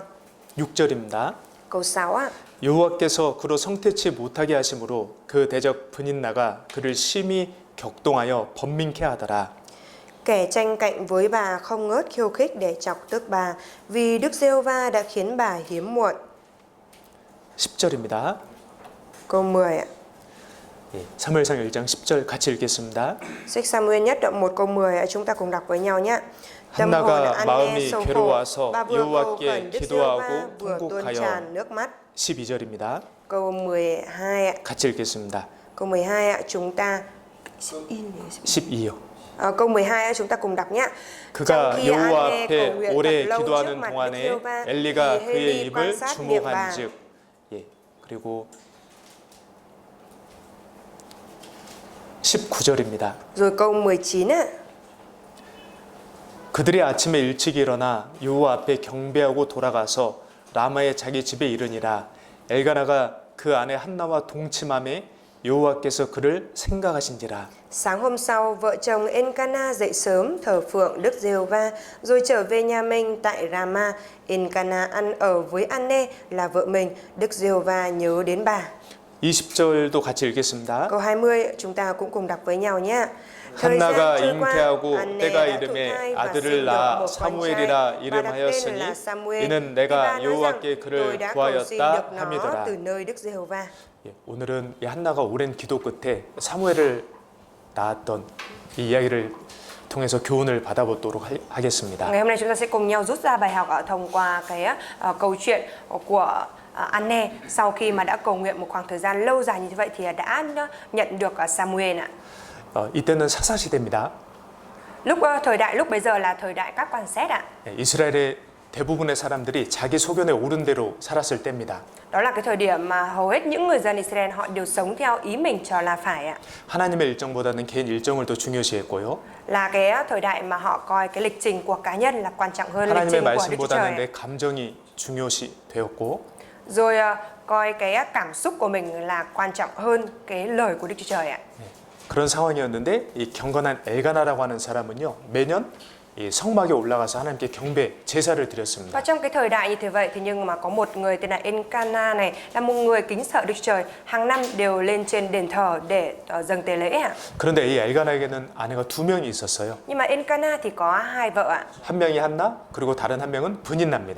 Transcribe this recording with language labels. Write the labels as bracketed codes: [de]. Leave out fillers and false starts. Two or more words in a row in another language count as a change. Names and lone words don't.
[ko] 6절입니다. [vi] Câu 6 ạ. [ko] 여호와께서 그로 성태치 못하게 하심으로 그 대적 브닌나가 그를 심히 격동하여 번민케 하더라. [vi] Kẻ tranh cạnh với bà không ngớt khiêu khích để chọc tức bà, vì Đức Giê-hô-va đã khiến bà hiếm muộn. [ko] 10절입니다. [vi] Câu 10 ạ. [ko] 예, 사무엘상 1장 10절 같이 읽겠습니다. [vi] Sách Samuel nhất đoạn 1 câu 10 chúng ta cùng đọc với nhau nhé. Tâm hồn [ko] 한나가 [vi] An-nê [ko] 마음이 [vi] sầu khổ [ko] 괴로워서 [vi] và vừa cầu [ko] 여호와께 [vi] khẩn Đức Giê-hô-va [ko] 기도하고 [vi] vừa tuôn [ko] 통곡하여 [vi] tràn nước mắt. [ko] 12절입니다. [vi] Câu 12 ạ. [ko] 같이 읽겠습니다. [vi] Câu 12 ạ, chúng ta [ko] 12요. [vi] câu 12 ạ, chúng ta cùng đọc nhé. [ko] 그가 [vi] Trong khi [ko] 여호와 [vi] An-nê cầu [ko] 앞에 [vi] nguyện [ko] 오래 [vi] thật lâu trước [ko] 기도하는 [vi] mặt Đức [ko] 동안에 [vi] Giê-hô-va, [ko] 엘리가 [vi] thì [ko] 그의 [vi] Hê-li quan [ko] 입을 [vi] sát miệng bà. [ko] 주목한즉 예. 그리고 19절입니다. [vi] Rồi câu 19 ạ. [ko] 그들이 아침에 일찍 일어나 여호와 앞에 경배하고 돌아가서 라마의 자기 집에 이르니라. 엘가나가 그 아내 한나와 동침함에 여호와께서 그를 생각하신지라. [vi] Sáng hôm sau, vợ chồng Encana dậy sớm thờ phượng Đức Giê-hô-va, rồi trở về nhà mình tại Rama. Encana ăn ở với An-nê là vợ mình. Đức Giê-hô-va nhớ đến bà. [ko] 20절도 같이 읽겠습니다. [vi] Câu 20 chúng ta cũng cùng đọc với nhau nhé. [ko] 한나가 잉태하고 때가 이름에 아들을 낳아 사무엘이라 이름하였으니 이는 내가 여호와께 그를 구하였다 함이더라. 예, 오늘은 이 한나가 오랜 기도 끝에 사무엘을 낳았던 이 이야기를 통해서 교훈을 받아보도록 하겠습니다. [vi] Ngày hôm nay chúng ta sẽ cùng nhau rút ra bài học thông qua cái câu chuyện của An-nê sau khi mà đã cầu nguyện một khoảng thời gian lâu dài như vậy thì đã nhận được Samuel ạ. [ko] 이때는 사사 시대입니다. [vi] Thời đại lúc bây giờ là thời đại các quan xét ạ. [ko] 이스라엘의 대부분의 사람들이 자기 소견에 옳은 대로 살았을 때입니다. [vi] Đó là cái thời điểm mà hầu hết những người dân Israel họ đều sống theo ý mình cho là phải ạ. [ko] 하나님의 일정보다는 개인 일정을 더 중요시했고요. [vi] Là cái thời đại mà họ coi cái lịch trình của cá nhân là quan trọng hơn lịch trình [ko] 하나님의 [vi] của Đức Chúa Trời. [ko] 말씀보다는 내 감정이 중요시 되었고. [vi] Rồi coi cái cảm xúc của mình là quan trọng hơn cái lời của Đức Chúa Trời ạ. [ko] 그런 상황이었는데 이 경건한 엘가나라고 하는 사람은요 매년 이 성막에 올라가서 하나님께 경배 제사를 드렸습니다. [vi] Và trong cái thời đại như thế vậy thì nhưng mà có một người tên là Encana này là một người kính sợ Đức Chúa Trời, hàng năm đều lên trên đền thờ để dâng tế lễ ạ. [ko] 그런데 이 엘가나에게는 아내가 두 명이 있었어요. [vi] Nhưng mà Encana thì có hai vợ ạ. [ko] 한 명이 한나 그리고 다른 한 명은 브닌나입니다.